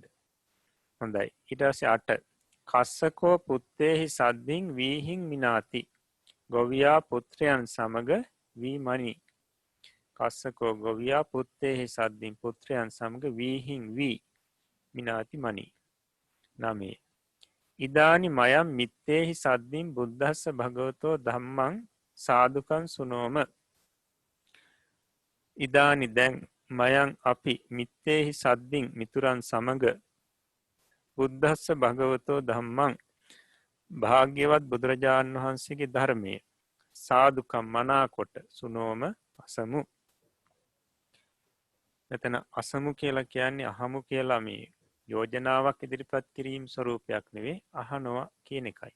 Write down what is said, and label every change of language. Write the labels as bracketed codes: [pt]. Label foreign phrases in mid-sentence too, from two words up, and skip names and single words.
[si] හොඳයි. ඊට පස්සේ [pi] 8. කස්සකෝ පුත්තේහි සද්දින් වීහින් මිනාති. [si] ගොවියා පුත්‍රයන් සමග වී මනි. කස්සකෝ ගොවියා [pi] පුත්තේහි සද්දින් [si] පුත්‍රයන් සමග වීහින් වී මිනාති මනි. [pi] 9. ඉදානි මයම් මිත්තේහි සද්දින් බුද්ධස්ස භගවතෝ ධම්මං සාධුකං සුනෝම. [si] ඉදානි දැන් මයං අපි [pi] මිත්තේහි සද්දින් [si] මිතුරන් සමග [pi] බුද්ධස්ස භගවතෝ ධම්මං [si] භාග්‍යවත් බුදුරජාණන් වහන්සේගේ ධර්මය සාධුකම් මනාකොට සුනෝම අසමු. මෙතන අසමු කියලා කියන්නේ අහමු කියලා මේ යෝජනාවක් ඉදිරිපත් කිරීම ස්වරූපයක් නෙවෙයි අහනවා කියන එකයි.